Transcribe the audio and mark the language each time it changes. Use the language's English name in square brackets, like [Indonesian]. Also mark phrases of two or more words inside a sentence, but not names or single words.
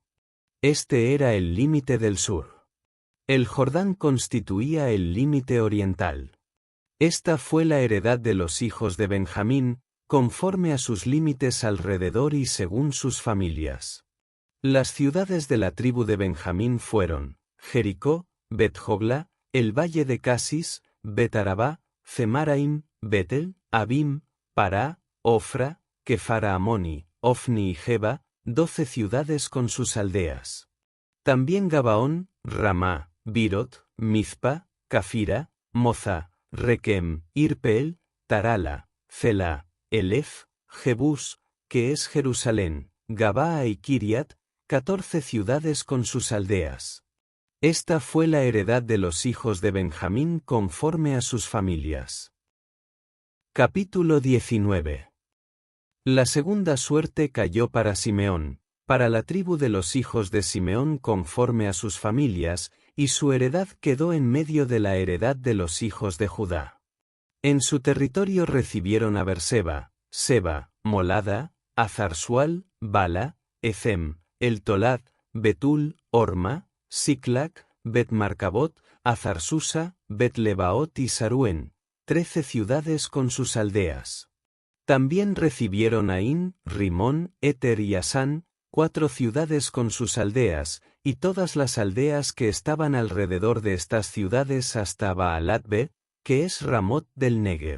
[Spanish] Este era el límite del sur. El Jordán constituía el límite oriental. Esta fue la heredad de los hijos de Benjamín, conforme a sus límites alrededor y según sus familias. Las ciudades de la tribu de Benjamín fueron Jericó, Bet-Jogla, el valle de Casis, Bet-Arabá, Zemaraim, Betel, Abim, Pará, Ofra, Kefara Amoni, Ofni y Geba, 12 ciudades con sus aldeas. También Gabaón, Ramá, Birot, Mizpa, Cafira, Moza, Requem, Irpeel, Tarala, Celá, Elef, Jebús, que es Jerusalén, Gabaa y Kiriat, 14 ciudades con sus aldeas. Esta fue la heredad de los hijos de Benjamín conforme a sus familias. Capítulo 19. La segunda suerte cayó para Simeón, para la tribu de los hijos de Simeón conforme a sus familias, y su heredad quedó en medio de la heredad de los hijos de Judá. En su territorio recibieron a Berseba, Seba, Molada, Azarsual, Bala, Ecem, El Tolad, Betul, Orma, Siclac, Bet-Marcabot, Azarsusa, Bet-Lebaot y Saruen, 13 ciudades con sus aldeas. También recibieron Ain, Rimón, Eter y Asán, 4 ciudades con sus aldeas, y todas las aldeas que estaban alrededor de estas ciudades hasta Baalat-be, que es Ramot del Negev.